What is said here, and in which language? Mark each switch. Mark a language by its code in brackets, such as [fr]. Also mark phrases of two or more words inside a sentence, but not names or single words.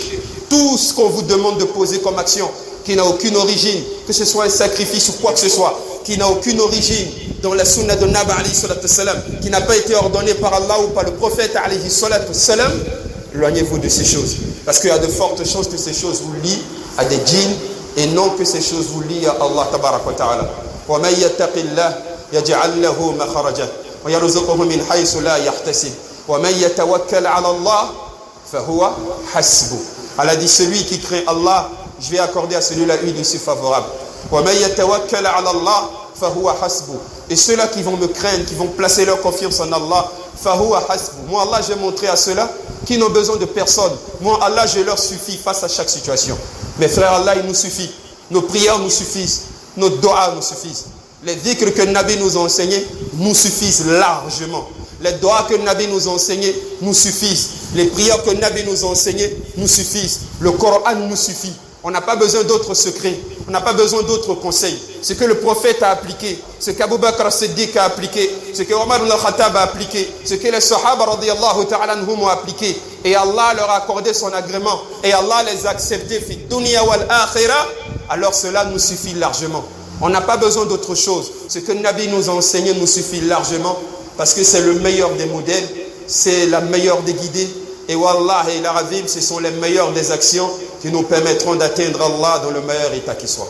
[fr] Tout ce qu'on vous demande de poser comme action, qui n'a aucune origine, que ce soit un sacrifice ou quoi que ce soit, qui n'a aucune origine dans la sunna de Nabi [ar] عليه الصلاة والسلام, [fr] qui n'a pas été ordonné par Allah ou par le prophète [ar] عليه الصلاة والسلام, [fr] éloignez-vous de ces choses. Parce qu'il y a de fortes chances que ces choses vous lient à des djinns et non que ces choses vous lient à Allah [ar] تبارك وتعالى. ومن يتق الله يجعل له مخرجا ويرزقه من حيث لا يحتسب ومن يتوكل على الله فهو حسبه. [fr] Allah dit celui qui craint Allah, je vais accorder à celui-là une issue favorable. [ar] ومن يتوكل على الله فهو حسبه. [fr] Et ceux-là qui vont me craindre, qui vont placer leur confiance en Allah, [ar] فهو حسبه. [fr] Moi Allah, je vais montrer à ceux-là qui n'ont besoin de personne. Moi, Allah, je leur suffis face à chaque situation. Mes frères, Allah, il nous suffit. Nos prières nous suffisent. Nos doigts nous suffisent. Les dhikrs que le Nabi nous a enseignés nous suffisent largement. Les doigts que le Nabi nous a enseignés nous suffisent. Les prières que le Nabi nous a enseignées nous suffisent. Le Coran nous suffit. On n'a pas besoin d'autres secrets. On n'a pas besoin d'autres conseils. Ce que le prophète a appliqué, ce qu'Abu Bakr as-Siddiq a appliqué, ce que Omar al-Khattab a appliqué, ce que les Sahaba [ar] رضي الله تعالى عنهم [fr] ont appliqué, et Allah leur a accordé son agrément, et Allah les a acceptés [ar] في الدنيا والآخرة, [fr] alors cela nous suffit largement. On n'a pas besoin d'autre chose. Ce que le Nabi nous a enseigné nous suffit largement, parce que c'est le meilleur des modèles, c'est la meilleure des guidées, et wallah et l'aravim, ce sont les meilleures des actions qui nous permettront d'atteindre Allah dans le meilleur état qui soit.